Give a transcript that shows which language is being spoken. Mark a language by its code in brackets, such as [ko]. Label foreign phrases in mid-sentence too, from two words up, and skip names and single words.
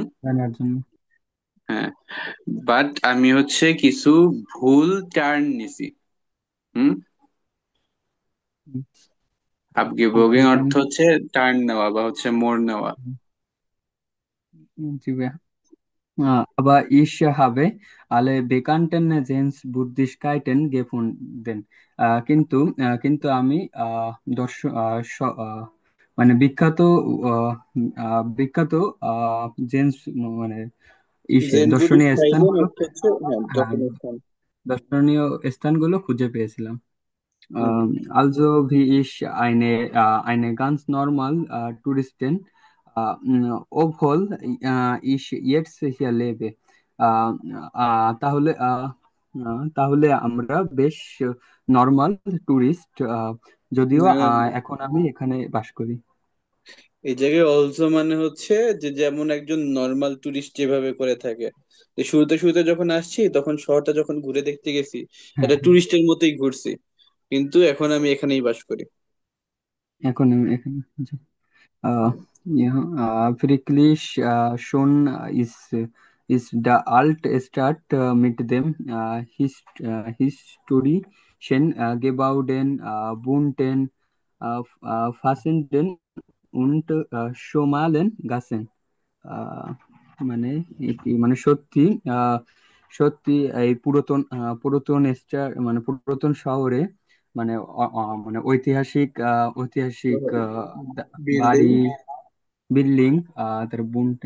[bn] জানার জন্য। হ্যাঁ, বাট আমি হচ্ছে কিছু ভুল টার্ন নিছি। হুম। হুম, আবগেবোগেন যেমন অর্থ হচ্ছে টার্ন নেওয়া বা হচ্ছে মোড় নেওয়া। জি ভাইয়া। [de] Aber ich habe alle bekannten Sehenswürdigkeiten gefunden. [bn] কিন্তু আমি দর্শ মানে বিখ্যাত জেন্স মানে জেন বুডিস দর্শনীয় থাইল্যান্ড স্থানগুলো, অর্থ হচ্ছে হ্যাঁ হ্যাঁ, দর্শনীয় স্থান। দর্শনীয় স্থানগুলো খুঁজে পেয়েছিলাম। হুম। [de] Also wie ich eine ganz normal Touristin, obwohl ich jetzt hier lebe. [bn] আহ, তাহলে আমরা বেশ [en] normal tourist, [bn] যদিও এখন আমি এখানে বাস করি। এই জায়গায় অলসো মানে হচ্ছে যে যেমন একজন [en] normal tourist [bn] যেভাবে করে থাকে, যে শুরুতে শুরুতে যখন আসছি তখন শহরটা যখন ঘুরে দেখতে গেছি হ্যাঁ, এটা হ্যাঁ, টুরিস্টের মতোই ঘুরছি, কিন্তু এখন আমি এখানেই বাস করি। এখন আমি এখানে। [de] Äh, ja, wirklich schon ist der alte Stadt mit dem historischen Gebäuden, bunten Fassenden und schmalen Gassen. [bn] আহ, মানে মানে সত্যি আহ, সত্যি এই পুরাতন মানে পুরাতন শহরে, মানে মানে ঐতিহাসিক বিল্ডিং। বাড়ি, বিল্ডিং, তার বুনটেন,